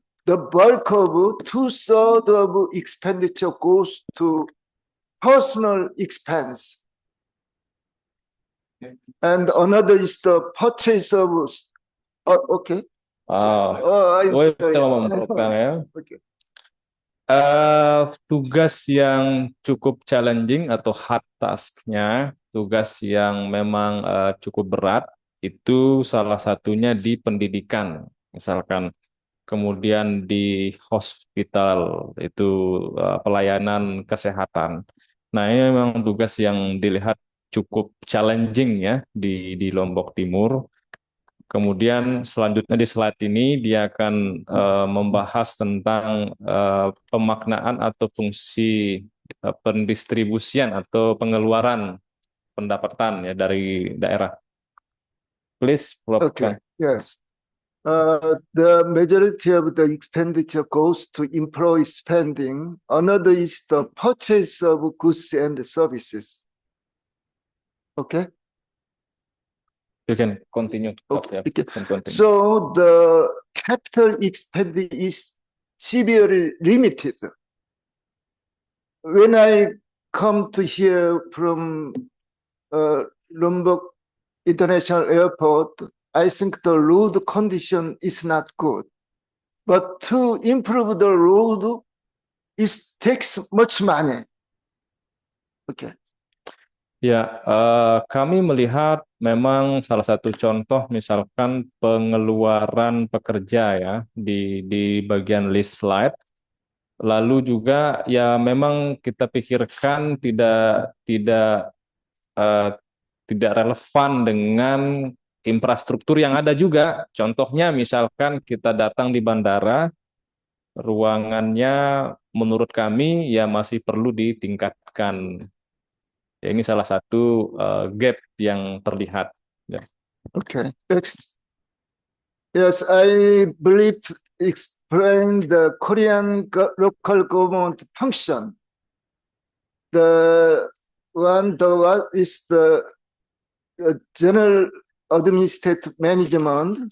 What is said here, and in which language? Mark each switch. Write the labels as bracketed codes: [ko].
[en] The bulk of 2/3 of expenditure goes to personal expense. And another is the purchase of, okay. I'm sorry. Okay. [id] Tugas yang cukup challenging atau hard task-nya, tugas yang memang cukup berat, itu salah satunya di pendidikan, misalkan, kemudian di hospital, itu pelayanan kesehatan. Nah, ini memang tugas yang dilihat cukup challenging ya di Lombok Timur. Kemudian selanjutnya di slide ini dia akan membahas tentang pemaknaan atau fungsi pendistribusian atau pengeluaran pendapatan ya dari daerah. [en] Please, Prof. Okay, yes. The majority of the expenditure goes to employee spending. Another is the purchase of goods and services. Okay. You can continue. Okay. You can continue. So the capital expenditure is severely limited. When I come to here from Lombok International Airport, I think the road condition is not good. But to improve the road, it takes much money. Okay. [id] Ya, kami melihat memang salah satu contoh misalkan pengeluaran pekerja ya di bagian list slide. Lalu juga ya memang kita pikirkan tidak relevan dengan infrastruktur yang ada juga. Contohnya misalkan kita datang di bandara, ruangannya menurut kami ya masih perlu ditingkatkan. Ya, ini salah satu gap yang terlihat. Ya. [en] Okay. Next. Yes, I believe explain the Korean local government function. The one is the general administrative management.